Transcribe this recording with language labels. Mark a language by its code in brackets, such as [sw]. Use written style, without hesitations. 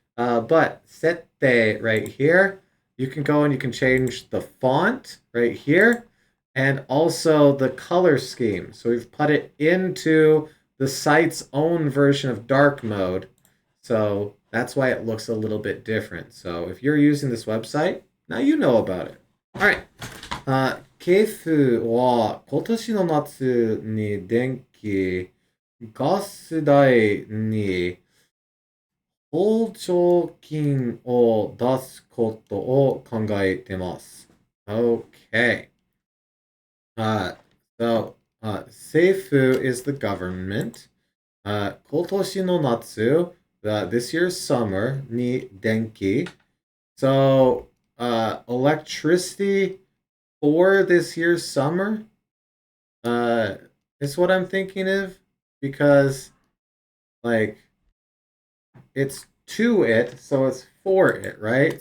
[en] But Sette right here, you can go and you can change the font right here and also the color scheme. So we've put it into the site's own version of dark mode. So that's why it looks a little bit different. So if you're using this website, now you know about it. All right. [ja] ケフは今年の夏に電気、ガス代に補助金を出すことを考えてます。 [en] Okay. So, 政府 is the government. [ja] 今年の夏、 [en] this year's summer [ja] に電気。 [en] So, electricity for this year's summer Uh, is what I'm thinking of because like it's to it, so it's for it, right?